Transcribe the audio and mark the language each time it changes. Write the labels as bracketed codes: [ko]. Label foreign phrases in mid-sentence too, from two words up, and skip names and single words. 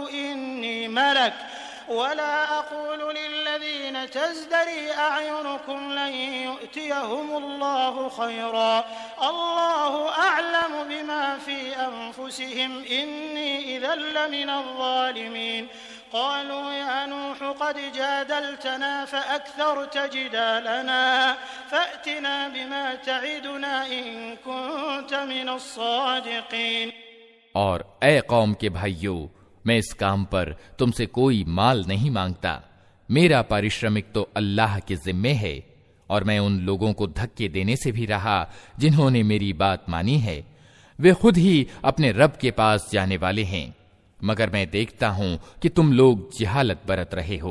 [ar] إني ملك ولا أقول للذين تزدري أعينكم لن يؤتيهم الله خيرا الله أعلم بما في أنفسهم إني إذا لمن الظالمين قالوا يا نوح قد جادلتنا فأكثرت جدالنا فأتنا بما تعدنا إن كنت من الصادقين. [hi] और ए कौम के भाइयों, मैं इस काम पर तुमसे कोई माल नहीं मांगता। मेरा पारिश्रमिक तो अल्लाह के जिम्मे है, और मैं उन लोगों को धक्के देने से भी रहा जिन्होंने मेरी बात मानी है। वे खुद ही अपने रब के पास जाने वाले हैं, मगर मैं देखता हूं कि तुम लोग जिहालत बरत रहे हो।